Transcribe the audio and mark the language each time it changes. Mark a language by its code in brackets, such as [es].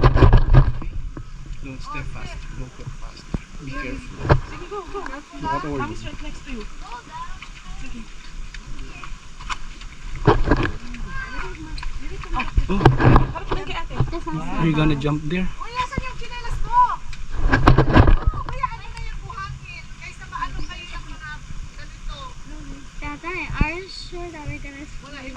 [en] Don't step fast. Don't go fast. Be careful. [tl] Sige, go. [en] What are Mommy's right next to you. [tl] Sige. Harap lang kay ate. [en] Are you gonna jump there? [tl] Uy, asan yung chinelas ko? Kuya, ano na yung buhangin? Kaysa maano kayo yung mga ganito. [en] Dada, are you sure that we're gonna swim?